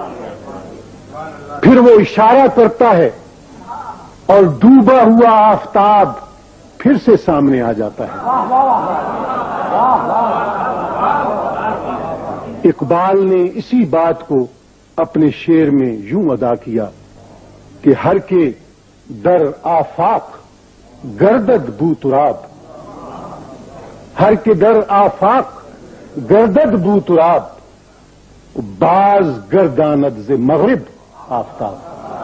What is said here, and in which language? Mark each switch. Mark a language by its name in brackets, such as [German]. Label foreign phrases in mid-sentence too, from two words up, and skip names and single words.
[Urdu] پھر وہ اشارہ کرتا ہے اور ڈوبا ہوا آفتاب پھر سے سامنے آ جاتا ہے. اقبال نے اسی بات کو اپنے شعر میں یوں ادا کیا کہ [Persian] ہر کے در آفاق گردد بو تراب، ہر کے در آفاق گردد بو تراب، باز گرداند ز مغرب آفتاب.